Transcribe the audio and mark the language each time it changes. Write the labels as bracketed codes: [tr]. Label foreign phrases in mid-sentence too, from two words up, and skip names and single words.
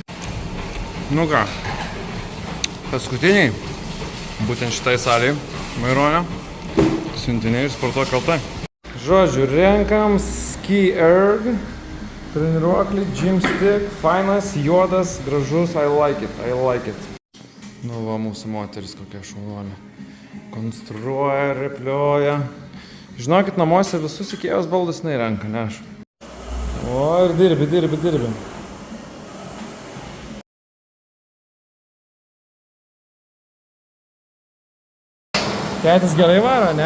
[lt] Nu ką, paskutiniai, būtent šitai salėje, Maironio, siuntiniai ir Sportuok LT. Žodžiu, renkam Ski Erg, treniruoklį, [en] gym stick, [lt] fainas, juodas, gražus, [en] I like it. [lt] Nu va, mūsų moteris kokia šaunuolė. Konstruoja, replioja. Žinokit, namuose visus Ikėjos baldus jinai renka, ne aš. O, ir dirbi. Tėtis gerai varo, ne?